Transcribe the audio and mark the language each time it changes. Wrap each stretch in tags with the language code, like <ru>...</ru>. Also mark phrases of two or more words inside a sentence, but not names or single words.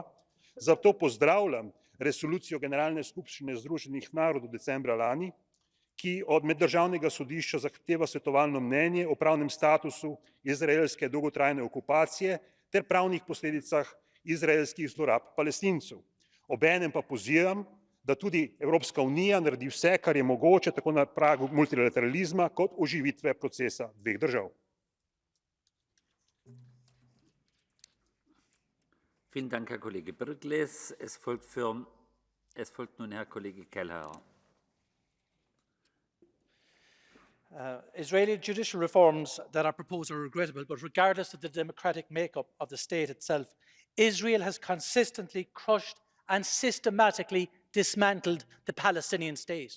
<sl>Zato pozdravljam resolucijo Generalne skupščine Združenih narodov decembra lani, ki od Meddržavnega sodišča zahteva svetovalno mnenje o pravnem statusu izraelske dolgotrajne okupacije ter pravnih posledicah izraelskih zlorab Palestincev. Obenem pa pozivam, da tudi Evropska unija naredi vse, kar je mogoče, tako na pragu multilateralizma kot oživitve procesa dveh držav.</sl> <de>Vielen Dank, Herr Kollege Birgles. Es folgt nun Herr Kollege Kelleher.</de> <en>Israeli judicial reforms that are proposed are regrettable, but regardless of the democratic makeup of the state itself, Israel has consistently crushed and systematically dismantled the Palestinian state.</en>